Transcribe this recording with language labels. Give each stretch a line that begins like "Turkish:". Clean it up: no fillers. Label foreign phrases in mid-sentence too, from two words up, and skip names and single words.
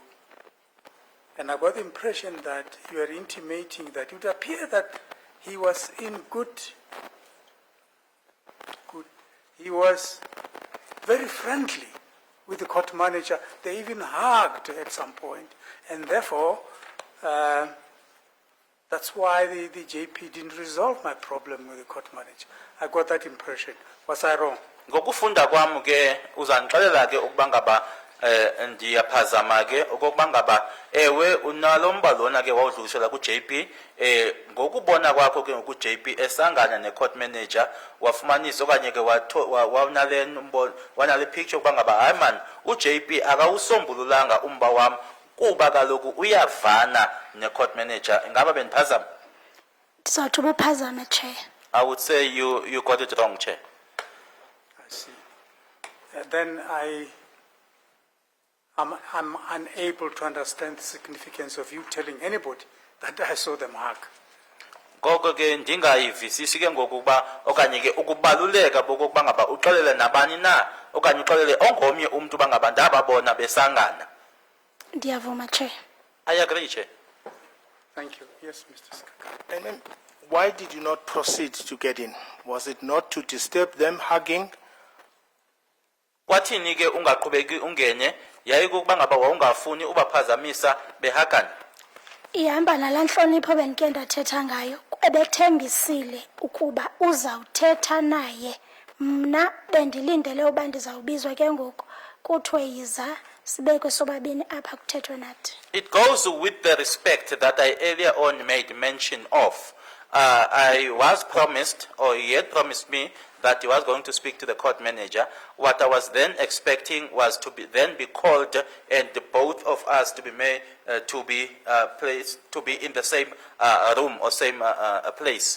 English: And I got the impression that you are intimating that it would appear that he was in good, he was very friendly with the court manager. They even hugged at some point. And therefore, that's why the JP didn't resolve my problem with the court manager. I got that impression. Was I wrong?
Xhosa: Ngokufunda kwami ke uzanixelela ke ukuba ngaba ndiyaphazama ke okokuba ngaba ewe unalo mba lona ke wawudlulisela ku-JP ngokubona kwakho ke ngoku-JP esangana ne-
English: court manager
Xhosa: wafumanisa okanye ke wanale picture ukuba ngaba hayi man u-JP akawusombululanga umba wami kuba kaloku uyavana ne-
English: court manager.
Xhosa: Ingaba bendiphazama? Ndizawuthi ubuphazame, Chair.
English: I would say you got it wrong, Chair. I see. Then I'm unable to understand the significance of you telling anybody that I saw them hug.
Xhosa: Ngoko ke ndingayivisisi ke ngokuba okanye ke ukubaluleka bokokuba ngaba uxolele nabani na okanye uxolele ongomnye umuntu bangaba ndababona besangana. Ndiyavuma, Chair.
English: I agree, Chair. Thank you. Yes, Mr. Skaka. And then, why did you not proceed to get in? Was it not to disturb them hugging?
Xhosa: Kwathini ke ungaqhubeki ungene yayikuba ngaba wawungafuni ubaphazamisa behagana? Ihamba nalaa ntlonipho bendike ndathetha ngayo, ebethembisile ukuba uzawuthetha naye. Mna bendilindele uba ndizawubizwa ke ngoku kuthiwe yiza sibekwe sobabini apha kuthethwe nathi.
English: It goes with the respect that I earlier on made mention of. I was promised, or he had promised me, that he was going to speak to the court manager. What I was then expecting was to be called, and both of us to be made placed to be in the same room or same place.